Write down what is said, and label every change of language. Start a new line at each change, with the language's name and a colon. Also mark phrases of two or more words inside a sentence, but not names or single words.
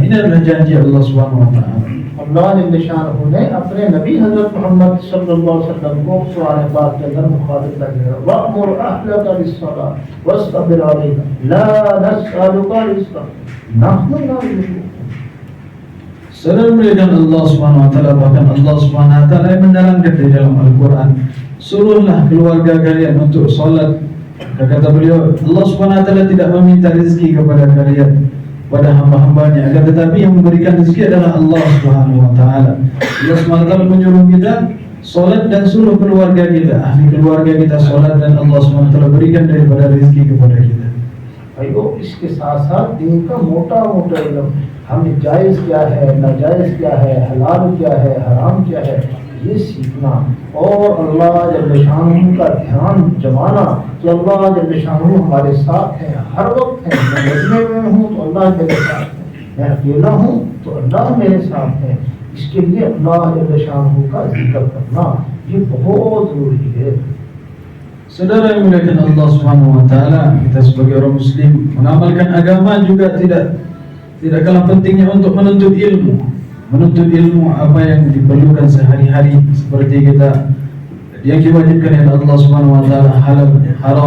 Indonesian: Ini adalah janji
Arabic: الله سبحانه وتعالى.
Urdu: اللہ نے شانہ نے اپنے نبی حضرت محمد
Arabic: صلى الله عليه وسلم
Urdu: کو قرآن پاک کے اندر مخاطب کیا,
Arabic: وأمر أهلك بالصلاة واصطبر عليها لا نسألك رزقا نحن نرزقك.
Indonesian: Saudara muliakan
Arabic: الله سبحانه وتعالى,
Indonesian: bahkan
Arabic: الله سبحانه وتعالى
Indonesian: yang menerangkan di dalam Al-Qur'an, suruhlah keluarga kalian untuk salat. Kata beliau,
Arabic: الله سبحانه وتعالى
Indonesian: tidak meminta rezeki kepada kalian, pada hamba-hambanya, akan tetapi yang memberikan rezeki adalah
Arabic: الله سبحانه وتعالى. الله سبحانه وتعالى
Indonesian: menyuruh kita salat dan suruh keluarga kita, ahli keluarga kita salat, dan
Arabic: الله سبحانه وتعالى
Indonesian: berikan daripada rezeki kepada kita.
Urdu: بھائیو اس کے ساتھ ساتھ دین کا موٹا موٹا علم، ہمیں جائز کیا ہے، ناجائز کیا ہے، حلال کیا ہے، حرام کیا ہے، یہ سیکھنا اور
Arabic: الله جل شانه
Urdu: کا دھیان جمانا کہ
Arabic: الله جل شانه
Urdu: ہمارے ساتھ ہیں، ہر وقت ہیں. میں مجمعے میں ہوں تو اللہ میرے ساتھ ہے، میں اکیلا ہوں تو اللہ میرے ساتھ ہے. اس کے لیے
Arabic: الله جل شانه
Urdu: کا ذکر کرنا یہ بہت ضروری ہے.
Indonesian: Saudara yang dimuliakan
Arabic: الله سبحانه وتعالى,
Indonesian: kita sebagai orang muslim mengamalkan agama juga tidak kalah pentingnya untuk menuntut ilmu. Menuntut ilmu apa yang diperlukan sehari-hari, seperti kita yang diwajibkan oleh
Arabic: الله سبحانه وتعالى,
Indonesian: halal, haram.